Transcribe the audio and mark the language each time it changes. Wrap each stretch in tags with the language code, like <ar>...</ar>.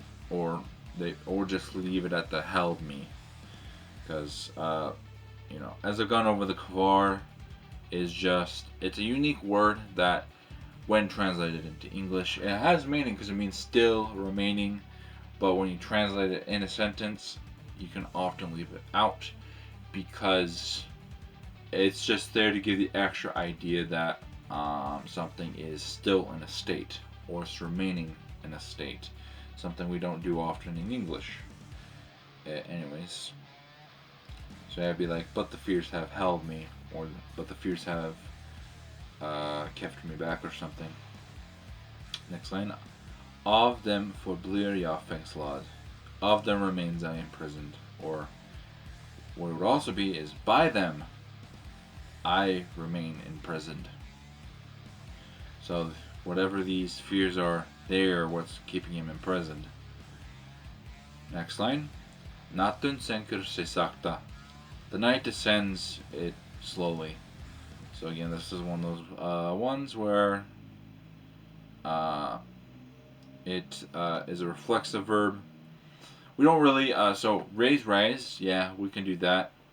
<en>Or just leave it at the held me. Because, as I've gone over, the kvar is just, it's a unique word that, when translated into English, it has meaning because it means still, remaining, but when you translate it in a sentence, you can often leave it out because it's just there to give the extra idea that something is still in a state, or it's remaining in a state. Something we don't do often in English. Anyways. So I'd be like, but the fears have held me, or but the fears have kept me back, or something. Next line.</en> <sv>Av dem förblir jag fängslad.</sv> <en>Of them remains I imprisoned. Or what it would also be is, by them I remain imprisoned. So whatever these fears are, they are what's keeping him imprisoned. Next line.</en> <sv>Natten sänker sig sakta.</sv> <en>The night descends it slowly. So again, this is one of those ones where it is a reflexive verb. We don't really, so rise, yeah, we can do that.</en>